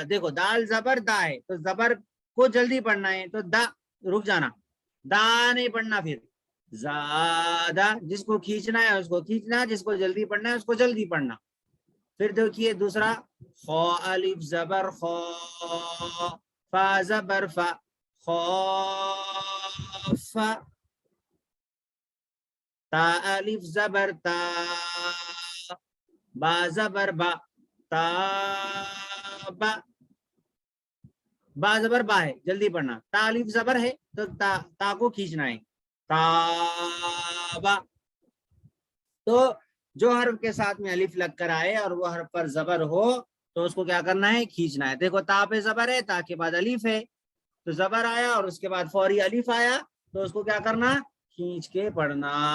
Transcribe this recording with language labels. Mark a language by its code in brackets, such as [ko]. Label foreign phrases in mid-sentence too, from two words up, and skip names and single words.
[ur] دیکھو دال زبر دا ہے تو زبر کو جلدی پڑھنا ہے تو دا رک جانا، دا نہیں پڑھنا. پھر زادہ جس کو کھینچنا ہے اس کو کھینچنا، جس کو جلدی پڑھنا ہے اس کو جلدی پڑھنا. پھر دیکھیے دوسرا خو الف زبر خو، فا زبر فا، خوف. تا الف زبر تا، با زبر با، تابا. با زبر با ہے، جلدی پڑھنا. تا الف زبر ہے تو تا کو کھینچنا ہے، تابا. تو جو حرف کے ساتھ میں الف لگ کر آئے اور وہ حرف پر زبر ہو تو اس کو کیا کرنا ہے، کھینچنا ہے. دیکھو تا پہ زبر ہے، تا کے بعد الف ہے تو زبر آیا اور اس کے بعد فوری الف آیا تو اس کو کیا کرنا، کھینچ کے پڑھنا.